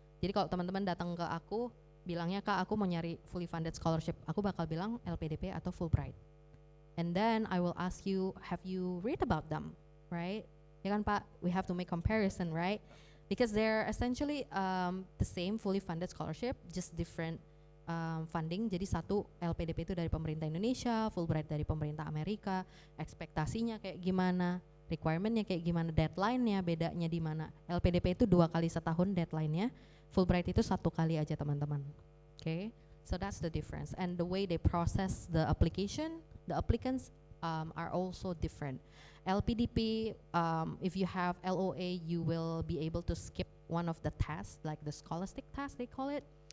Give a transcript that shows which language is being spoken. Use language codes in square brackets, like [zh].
[id] Jadi kalau teman-teman datang ke aku, bilangnya Kak aku mau nyari fully funded scholarship, aku bakal bilang LPDP atau Fulbright. [en] And then I will ask you, have you read about them, right? [id] Ya kan Pak, [en] we have to make comparison, right? Because they're essentially the same fully funded scholarship, just different funding. [id] Jadi satu LPDP itu dari pemerintah Indonesia, Fulbright dari pemerintah Amerika, ekspektasinya kayak gimana, requirementnya kayak gimana, deadline-nya bedanya di mana. LPDP itu 2 kali setahun deadline-nya, Fulbright itu 1 kali aja teman-teman. [en] Okay, so that's the difference. And the way they process the application, the applicants are also different. LPDP, if you have LOA, you will be able to skip one of the tests, like the scholastic test, they call it.